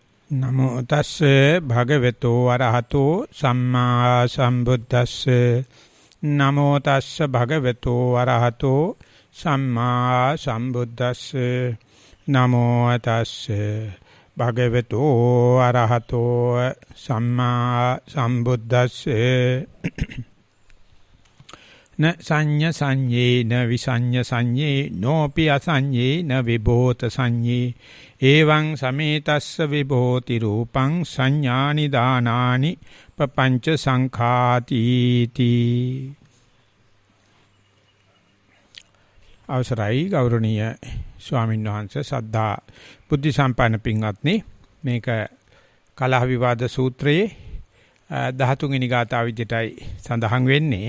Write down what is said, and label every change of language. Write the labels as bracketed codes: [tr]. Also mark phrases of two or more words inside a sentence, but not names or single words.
[pi] නමෝ තස්සේ භගවතු වරහතෝ සම්මා සම්බුද්දස්සේ නමෝ තස්සේ භගවතු වරහතෝ සම්මා සම්බුද්දස්සේ නමෝ තස්සේ භගවතු වරහතෝ සම්මා සම්බුද්දස්සේ න සංඤ සංඤේ න විසංඤ සංඤේ නෝපි අසංඤේ න විභූත සංඤේ එවං සමේතස්ස විභූති රූපං සංඥානි දානානි පపంచ සංඛාති තී. [si] අවසරයි ගෞරවනීය ස්වාමීන් වහන්සේ සද්ධා බුද්ධ සම්පන්න පින්වත්නි, මේක කලහ විවාද සූත්‍රයේ 13 වෙනි ගාථා විදිහටයි සඳහන් වෙන්නේ.